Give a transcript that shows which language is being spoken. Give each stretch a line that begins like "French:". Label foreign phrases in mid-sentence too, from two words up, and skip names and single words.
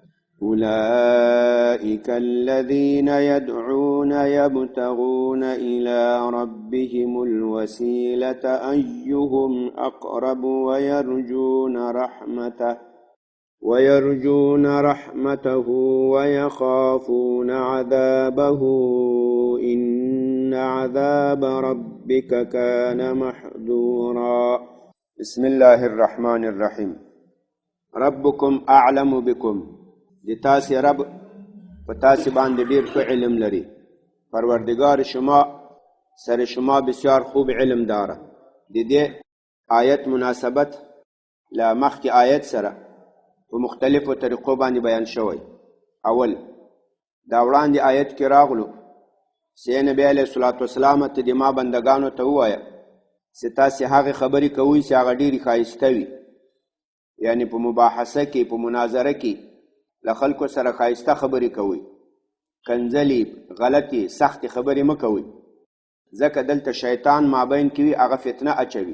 Arabic: أولئك الذين يدعون يبتغون إلى ربهم الوسيلة أيهم أقرب ويرجون رحمته ويخافون عذابه إن عذاب ربك كان محذورا. بسم الله الرحمن الرحيم. ربكم أعلم بكم.
Pashto: د تاسې رب په تاسې باندې ډېر ښه علم لري.
Persian: پروردگار شما سر شما بسیار خوب علم داره.
Pashto: د دې آیت مناسبت له مخکې آیت سره په مختلفو طریقو باندې بیان شوی. اول دا وړاندې آیت کې راغلو چې نبی
Arabic: علیه الصلاة والسلام
Pashto: ته د ما بندګانو ته ووایه چې تاسې هغې خبرې کوئ چې هغه ډېرې ښایسته وي، یعنې په مباحثه کې په مناظره کې له خلکو سره ښایسته خبرې کوئ، کنځلې غلطې سختې خبرې مه کوئ، ځکه دلته شیطان مابین کې وي، هغه فتنه اچوي.